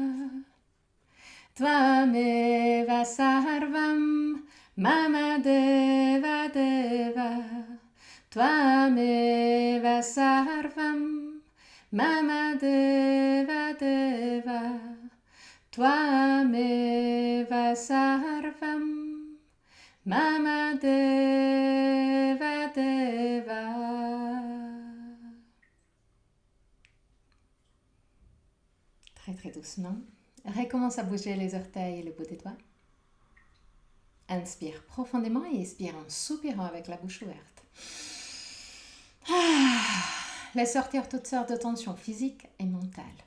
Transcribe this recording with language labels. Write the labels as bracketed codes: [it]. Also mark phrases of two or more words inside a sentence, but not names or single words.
[sa] त्वमेव सर्वं मम देव देव त्वमेव सर्वं मम देव देव त्वमेव सर्वं मम देव देव. [fr] Très très doucement. Recommence à bouger les orteils et le bout des doigts. Inspire profondément et expire en soupirant avec la bouche ouverte. Laisse sortir toutes sortes de tensions physiques et mentales.